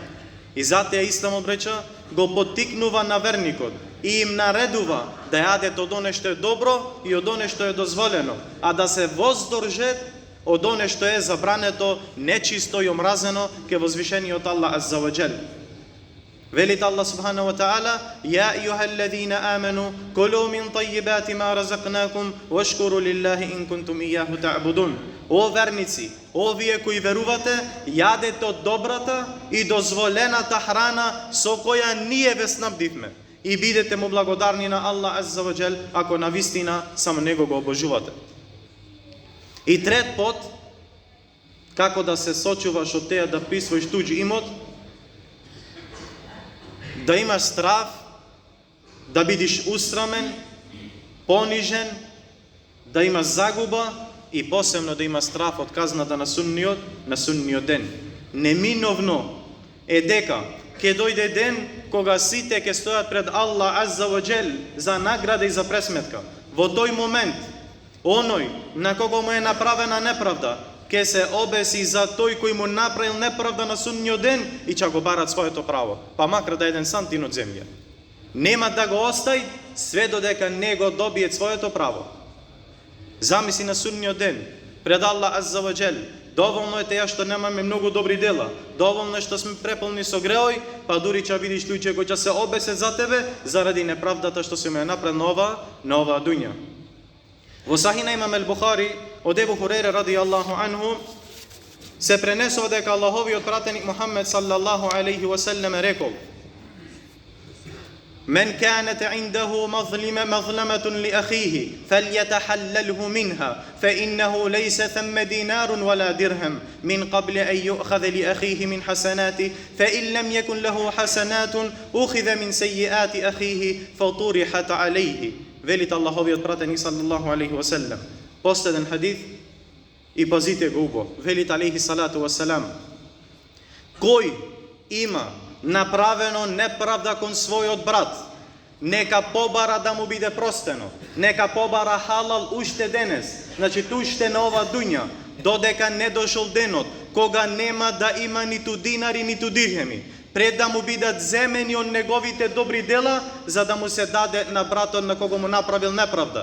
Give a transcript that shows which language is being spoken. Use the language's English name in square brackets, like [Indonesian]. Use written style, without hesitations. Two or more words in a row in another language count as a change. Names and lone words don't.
[Macedonian] И затоа Исламот рече, го поттикнува на верникот и им наредува да јадат од оне што е добро и од оне што е дозволено, а да се воздржат од оне што е забрането, нечисто и омразено ке возвишениот Аллах [Arabic] عز وجل. Велит Аллах سبحانه وتعالى: "يا أيها الذين آمنوا كلوا من طيبات ما رزقناكم واشكروا لله إن كنتم إياه تعبدون." [Macedonian] О верници, о вие кои верувате, јадете од добрата и дозволената храна со која ние ве снабдивме, и бидете му благодарни на Аллах [Arabic] عز وجل, [Macedonian] ако навистина само него го обожувате. И трет пот, како да се сочуваш од теја да присвоиш туѓ имот, да имаш страф, да бидиш усрамен, понижен, да имаш загуба и посебно да има страф од казната на судниот ден. Неминовно е дека ќе дојде ден кога сите ќе стојат пред Аллах [Arabic] عز وجل [Macedonian] за награда и за пресметка. Во тој момент, оној на кого му е направена неправда, ќе се обеси за тој кој му направил неправда на судниот ден и ќе го барат своето право, па макар да еден сантин од земја. Нема да го остај све додека не го добие своето право. Замисли на судниот ден пред Аллах [Arabic] عز وجل. [Macedonian] Доволно е теја што немаме многу добри дела, доволно е што сме преполни со греој, па дури ќе видиш луѓе кои ќе се обесет за тебе заради неправдата што се ме направил на оваа дуња. Во Сахина имам Ал-Бухари од Ебу Хурейре [Arabic] رضي الله عنه [Macedonian] се пренесува дека Аллаховиот пратеник Мухаммед [Arabic] صلى الله عليه وسلم рекол: "من كانت عنده مظلمة لأخيه فليتحلله منها فإنه ليس ثم دينار ولا درهم من قبل أن يؤخذ لأخيه من حسناته فإن لم يكن له حسنات أخذ من سيئات أخيه فطرحت عليه." [Macedonian] Велит Аллаховиот пратеник [Arabic] صلى الله عليه وسلم. [Macedonian] Последен хадис и пазите го убо. Велит [Arabic] عليه الصلاة والسلام: [Macedonian] "Кој има направено неправда кон својот брат, Нека побара да му биде простено. Нека побара халал уште денес. Значи уште на ова дуња, додека не дошол денот, кога нема да има ниту динари, ниту дирхеми, пред да му бидат земени од неговите добри дела, за да му се даде на братот на кого му направил неправда.